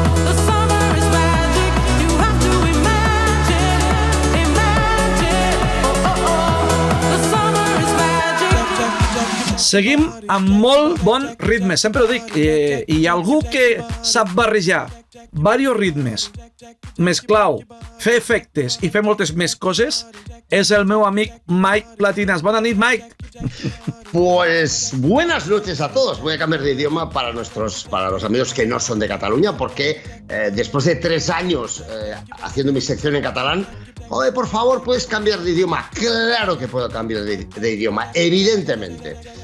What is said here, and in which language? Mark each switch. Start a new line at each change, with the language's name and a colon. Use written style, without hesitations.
English: The summer is magic, you have to imagine, imagine, oh oh oh. The summer is magic.
Catalan: Seguim amb molt bon ritme, sempre ho dic, hi ha algú que sap barrejar diversos ritmes, mesclar, fer efectes i fer moltes més coses, és el meu amic Mike Platinas. Bona nit, Mike.
Spanish: Pues buenas noches a todos. Voy a cambiar de idioma para los amigos que no son de Cataluña, porque después de 3 años haciendo mi sección en catalán, joder, por favor, ¿puedes cambiar de idioma? Claro que puedo cambiar de idioma, evidentemente.